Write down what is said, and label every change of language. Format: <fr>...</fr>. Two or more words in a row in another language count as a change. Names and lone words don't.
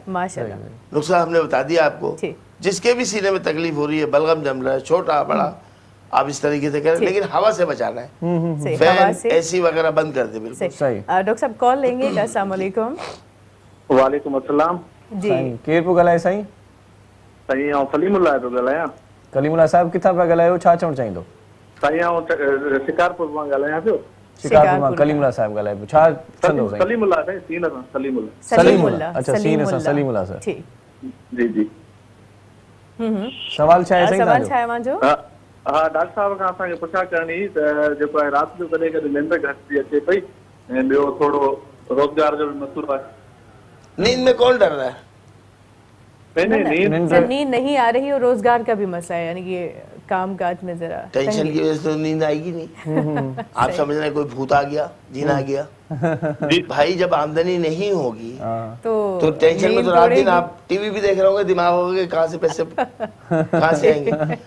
<ur>نسخہ ہم نے بتا دیا آپ کو. جس کے بھی سینے میں تکلیف ہو رہی ہے, بلغم جم رہا ہے, چھوٹا بڑا, آپ اس طریقے سے کریں, لیکن ہوا سے بچانا ہے. فین اے سی وغیرہ بند کر دیں. بالکل صحیح. ڈاکٹر صاحب کال لیں گے. السلام علیکم. وعلیکم السلام. جی</ur> <sd>کیر پو ॻाल्हाए साईं? साईं आउं कलीम उल्ला पियो ॻाल्हायां. कलीम उल्ला साहिब किथां पिया ॻाल्हायो, छा चवणु चाहींदो? साईं आउं शिकारपुर मां ॻाल्हायां पियो. शिकारपुर मां कलीम उल्ला साहिब ॻाल्हाए पियो, छा चवंदो साईं? कलीम उल्ला साईं, सीन सां सलीम उल्ला. सलीम उल्ला, अच्छा सीन सां सलीम उल्ला साहिब. जी जी. सवाल छा आहे साईं सवाल छा आहे मुंहिंजो? हा डॉक्टर साहब खां असांखे पुछा करणी त जेको आहे राति जो कॾहिं कॾहिं निंड घटि थी अचे पई, ऐं ॿियो थोरो रोज़गार जो बि मसइलो आहे.</sd> <ur>نیند میں کون ڈر رہا ہے? نیند نہیں آ رہی اور روزگار کا بھی مسئلہ ہے، یعنی کہ کام کاج میں ذرا ٹینشن کی وجہ سے تو نیند آئے گی نہیں. آپ سمجھ رہے ہیں کوئی بھوت آ گیا، جن آ گیا. بھائی جب آمدنی نہیں ہوگی تو ٹینشن میں تو رات دن آپ ٹی وی بھی دیکھ رہے ہوں گے، دماغ ہوگا کہاں سے پیسے کہاں سے آئیں گے.</ur>